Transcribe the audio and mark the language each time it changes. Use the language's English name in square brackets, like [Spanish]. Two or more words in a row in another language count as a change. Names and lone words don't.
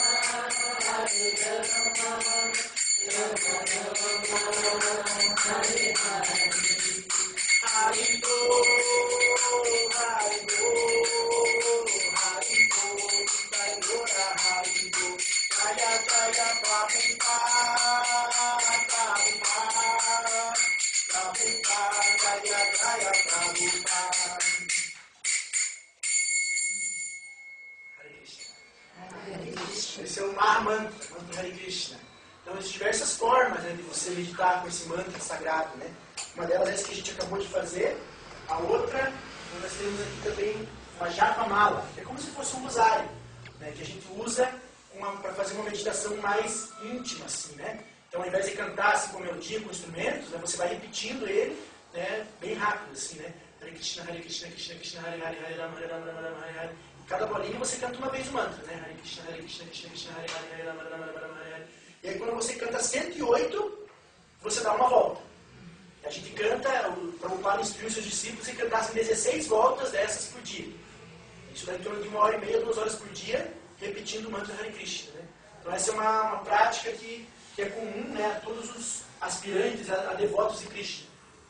[Sanskrit] Rama Rama, Hare Hare, Haribo, Haribo, Haribo, Haribo, Haribo, Jaya Jaya Prabhupada, Prabhupada, Jaya Jaya Prabhupada. [Portuguese] Esse é o Mahamantra, mantra Hare Krishna. Então, existem diversas formas, né, de você meditar com esse mantra sagrado, né? Uma delas é essa que a gente acabou de fazer. A outra, nós temos aqui também uma japa mala, que é como se fosse um rosário, né, que a gente usa para fazer uma meditação mais íntima, assim, né? Então, ao invés de cantar assim, com melodia, com instrumentos, né, você vai repetindo ele, né, bem rápido, assim, né? [Sanskrit] Hare Krishna, Krishna Krishna, Hare Hare, Hare Rama, Rama Rama, Hare Hare. [Portuguese] Cada bolinha você canta uma vez o mantra, né? [Sanskrit] Hare Krishna, Krishna Krishna, Hare Hare, Hare Rama, Rama Rama, Hare Hare. [Portuguese] E aí quando você canta 108, você dá uma volta. A gente canta, o Prabhupada instruiu seus discípulos a cantassem 16 voltas dessas por dia. Isso dá em torno de 1h30, 2 horas por dia, repetindo o mantra Hare Krishna, né? Então essa é uma prática que é comum, né, a todos os aspirantes, a devotos de Krishna.